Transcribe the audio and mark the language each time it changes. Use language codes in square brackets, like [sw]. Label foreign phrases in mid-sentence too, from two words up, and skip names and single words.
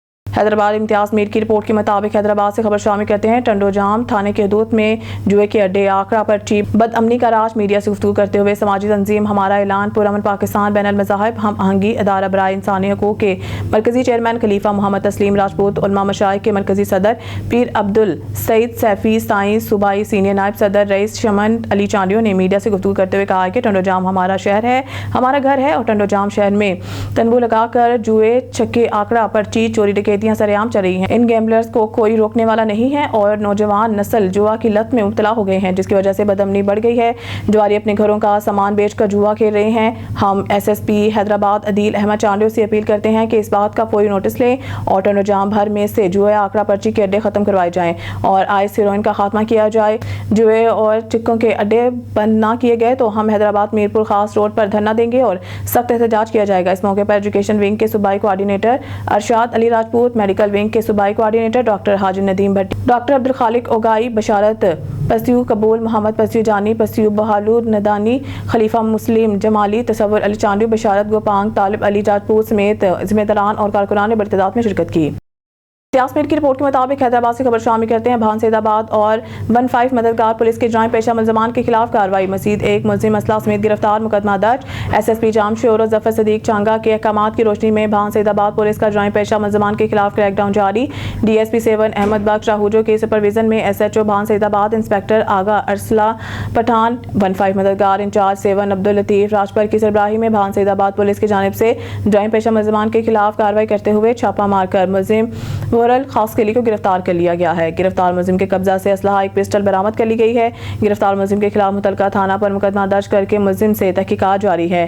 [ur] حیدرآباد امتیاز میر کی رپورٹ کے مطابق حیدرآباد سے خبر شامل کرتے ہیں. ٹنڈو جام تھانے کے حدود میں جوئے کے اڈے، آکڑا پرچی، بدامنی کا راج. میڈیا سے گفتگو کرتے ہوئے سماجی تنظیم ہمارا اعلان پرامن پاکستان بین المذاہب ہم آہنگی ادارہ برائے انسانی حقوق کے مرکزی چیئرمین خلیفہ محمد تسلیم راجپوت، علماء مشائخ کے مرکزی صدر پیر عبدالسعید سیفی سائیں صوبائی سینیئر نائب صدر رئیس شمن علی چانڈیو نے میڈیا سے گفتگو کرتے ہوئے کہا کہ ٹنڈو جام ہمارا شہر ہے، ہمارا گھر ہے اور ٹنڈو جام شہر میں تمبو لگاکر جوئے، چھکے، آکڑا پرچی، چوری ڈکیتیاں سرعام چل رہی ہیں. ان گیمبلرز کو کوئی روکنے والا نہیں ہے اور نوجوان نسل جوا کی لت میں مبتلا ہو گئے ہیں، جس کی وجہ سے بدامنی بڑھ گئی ہے. جواری اپنے گھروں کا سامان بیچ کر جوا کھیل رہے ہیں۔ ہم SSP حیدرآباد عدیل احمد چانڈیو سے اپیل کرتے ہیں کہ اس بات کا فوری نوٹس لیں اور ٹنڈو جام بھر میں سے جوئے، آکڑا پرچی کے اڈے ختم کروائے جائیں اور آئس ہیروئن کا خاتمہ کیا جائے. جوئے اور چکوں کے اڈے بند نہ کیے گئے تو ہم حیدرآباد میرپور خاص روڈ پر دھرنا دیں گے اور سخت احتجاج کیا جائے گا. اس موقع پر [en] education wing [ur] کے صوبائی کوآرڈینیٹر ارشاد علی راجپوت, [en] medical wing [ur] کے صوبائی کوآرڈینیٹر ڈاکٹر حاجی ندیم بھٹی، ڈاکٹر عبدالخالق اوگائی، بشارت پسیو قبول، محمد پسیو جانی، پسیو بہالو ندانی، خلیفہ مسلم جمالی، تصور علی چانڈیو، بشارت گوپانگ، طالب علی راجپوت سمیت ذمہ داران اور کارکنان نے بڑی تعداد میں شرکت کی. امتیاز کی رپورٹ کے مطابق حیدرآباد سے خبر شامل کرتے ہیں. بھان سعیدآباد اور 15 مددگار پولیس کے جرائم پیشہ ملزمان کے خلاف کارروائی. مزید ایک ملزم اسلحہ سمیت گرفتار، مقدمہ درج۔ SSP جامشور اور ظفر صدیق چانگا کے احکامات کی روشنی میں بھان سعیدآباد پولیس کا جرائم پیشہ ملزمان کے خلاف کریک ڈاؤن جاری. DSP 7 احمد بخش راہوجو کے سپرویژن میں SHO بھان سعیدآباد انسپکٹر آغا ارسلا پٹھان، 15 مددگار انچارج 7 عبداللطیف راجپر کی سربراہی میں بھان سعیدآباد پولیس کی جانب سے جرائم پیشہ ملزمان کے خلاف کارروائی کرتے ہوئے چھاپہ مار کر ملزم خاص کے لیے کو گرفتار کر لیا گیا ہے. گرفتار ملزم کے قبضہ سے اسلحہ ایک پستول برآمد کر لی گئی ہے۔ گرفتار ملزم کے خلاف متعلقہ تھانہ پر مقدمہ درج کر کے ملزم سے تحقیقات جاری ہے.